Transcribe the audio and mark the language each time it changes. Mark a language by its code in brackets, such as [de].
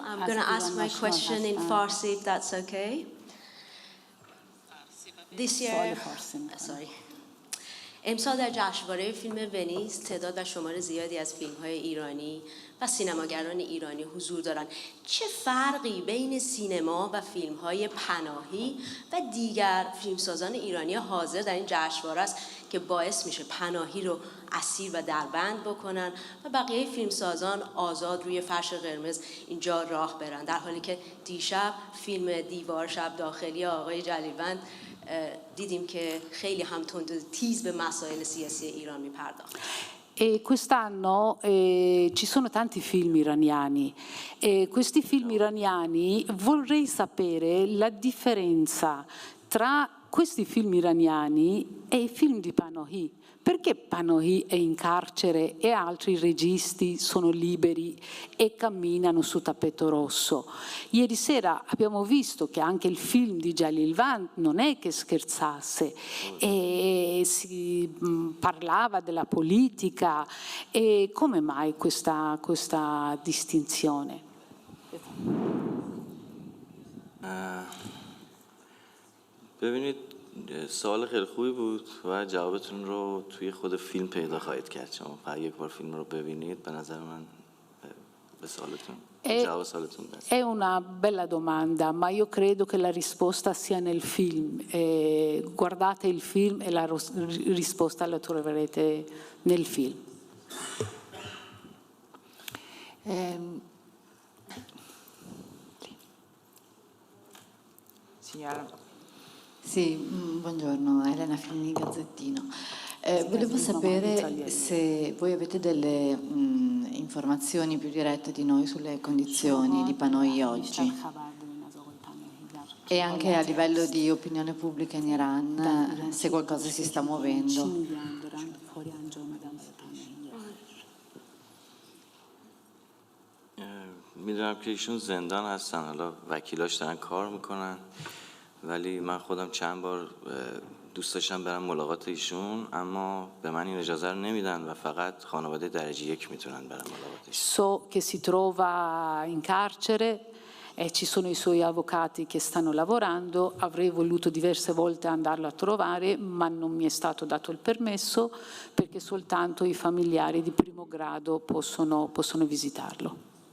[en] I'm going to ask my question in Farsi, if that's okay. This year, sorry. [fa] امسال در جشنواره فیلم ونیز تعداد و شمار زیادی از فیلم‌های ایرانی و سینماگران ایرانی حضور دارند. چه فرقی بین سینما و فیلم‌های پناهی و دیگر فیلمسازان ایرانی حاضر در این جشنواره است که باعث میشه پناهی رو اسیر و دربند بکنن و بقیه فیلمسازان آزاد روی فرش قرمز اینجا راه برن، در حالی که دیشب فیلم دیوار شب داخلی آقای جلیوند دیدیم که خیلی هم تند و تیز به مسائل سیاسی ایران میپرداخت. [it] E quest'anno ci sono tanti film iraniani e questi film iraniani vorrei sapere la differenza tra questi film iraniani e i film di Panahi. Perché Panahi è in carcere e altri registi sono liberi e camminano su tappeto rosso? Ieri sera abbiamo visto che anche il film di Jalil Van non è che scherzasse, e si parlava della politica. E come mai questa distinzione? [fa] ببینید سوال خیلی خوبی بود و جوابتون رو توی خود فیلم پیدا خواهید کرد. شما فقط یک بار فیلم رو ببینید، به نظر من به سوالتون جواب سوالتون برسید. [it] È una bella domanda, ma io credo che la risposta sia nel film. Guardate il film e la risposta la troverete nel film. Signora. Sì, buongiorno, Elena Filini, Gazzettino. Volevo sapere se voi avete delle informazioni più dirette di noi sulle condizioni di Panahi oggi e anche a livello di opinione pubblica in Iran, se qualcosa si sta muovendo. [fa] میدونم که ایشون زندان هستن، حالا وکیلاش دارن کار میکنن، ولی من خودم چند بار دوست داشتم برم ملاقات ایشون، اما به من این اجازه رو نمیدن و فقط خانواده درجه 1 میتونن برن ملاقاتش. [it] So che si trova in carcere e ci sono i suoi avvocati che stanno lavorando. Avrei voluto diverse volte andarlo a trovare, ma non mi è stato dato il permesso perché soltanto i familiari di primo grado possono visitarlo.